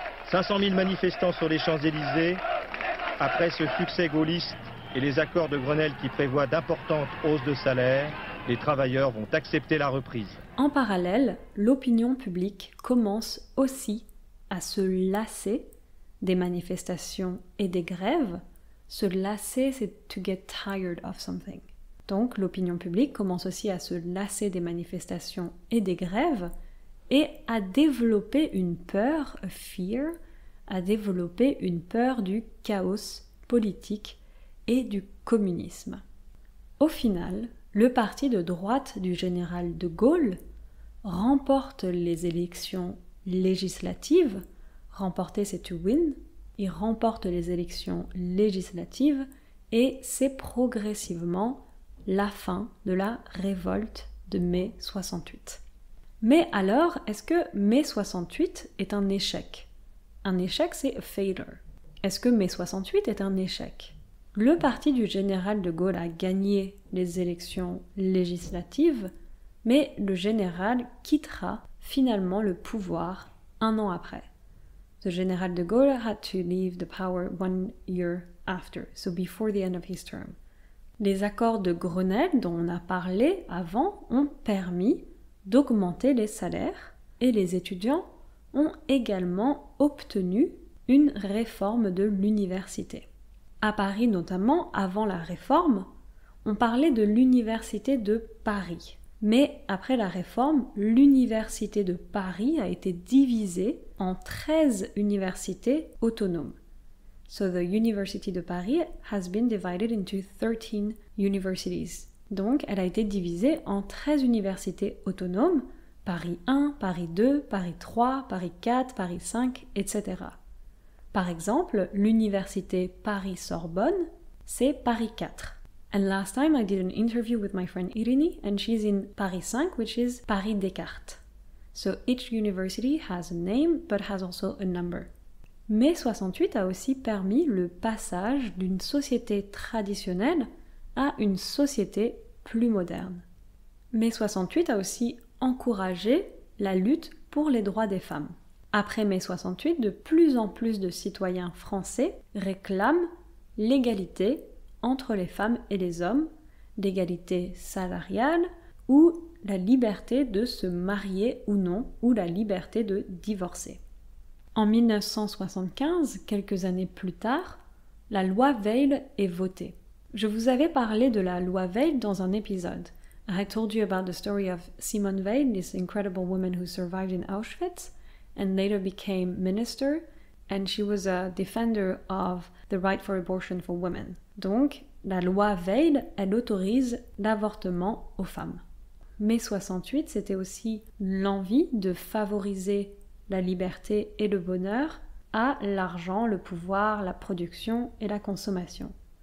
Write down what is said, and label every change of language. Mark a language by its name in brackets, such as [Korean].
[French] 500 000 manifestants sur les Champs-Élysées, après ce succès gaulliste et les accords de Grenelle qui prévoient d'importantes hausses de salaire, les travailleurs vont accepter la reprise. En parallèle, l'opinion publique commence aussi à se lasser des manifestations et des grèves. Se lasser, c'est [English] to get tired of something. [French] Donc l'opinion publique commence aussi à se lasser des manifestations et des grèves et à développer une peur, [English] a fear, [French] à développer une peur du chaos politique et du communisme. Au final, le parti de droite du général de Gaulle remporte les élections législatives. Remporter, c'est [English] to win. [French] Il remporte les élections législatives et c'est progressivement la fin de la révolte de mai 68. Mais alors, est-ce que mai 68 est un échec? Un échec, c'est [English] a failure. [French] Est-ce que mai 68 est un échec? Le parti du général de Gaulle a gagné les élections législatives, mais le général quittera finalement le pouvoir 1 an après. [English] The général de Gaulle had to leave the power 1 year after, so before the end of his term. [French] Les accords de Grenelle dont on a parlé avant ont permis d'augmenter les salaires et les étudiants ont également obtenu une réforme de l'université. À Paris notamment, avant la réforme, on parlait de l'université de Paris. Mais après la réforme, l'université de Paris a été divisée en 13 universités autonomes. [English] So the University de Paris has been divided into 13 universities. [French] Donc, elle a été divisée en 13 universités autonomes, Paris 1, Paris 2, Paris 3, Paris 4, Paris 5, etc. Par exemple, l'université Paris-Sorbonne, c'est Paris 4. [English] And last time I did an interview with my friend Irini, and she's in Paris 5, which is Paris Descartes. So each university has a name, but has also a number. [French] Mai 68 a aussi permis le passage d'une société traditionnelle à une société plus moderne. Mai 68 a aussi encouragé la lutte pour les droits des femmes. Après mai 68, de plus en plus de citoyens français réclament l'égalité entre les femmes et les hommes, l'égalité salariale ou la liberté de se marier ou non, ou la liberté de divorcer. En 1975, quelques années plus tard, la loi Veil est votée. Je vous avais parlé de la loi Veil dans un épisode. [English] I told you about the story of Simone Veil, this incredible woman who survived in Auschwitz and later became minister, and she was a defender of the right for abortion for women. [French] Donc, la loi Veil, elle autorise l'avortement aux femmes. Mai 68, c'était aussi l'envie de favoriser la liberté et le bonheur à l'argent, le pouvoir, la production et la consommation.